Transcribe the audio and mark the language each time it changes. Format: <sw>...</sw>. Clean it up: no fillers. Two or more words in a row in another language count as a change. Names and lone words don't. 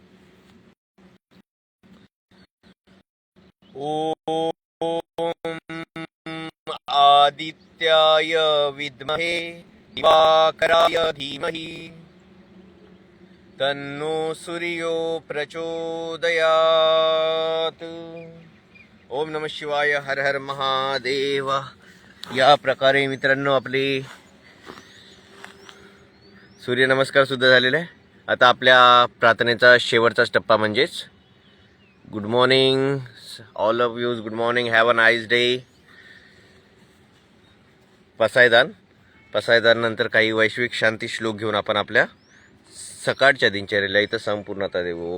<sa>ओम आदित्याय विद्महे दिवाकराय धीमहि तन्नो सूर्यो प्रचोदयात्. ओम नमः शिवाय. हर हर महादेव.</sa> <mr>या प्रकारे मित्रांनो आपले सूर्यनमस्कार सुद्धा झालेला आहे. आता आपल्या प्रार्थनेचा शेवटचा टप्पा म्हणजेच</mr> <en>good morning all of you. good morning. have a nice day.</en> <mr>पसायदान नंतर काही वैश्विक शांती श्लोक घेऊन आपण आपल्या सकाळच्या दिनचर्येला इथं संपूर्णता देऊ.</mr>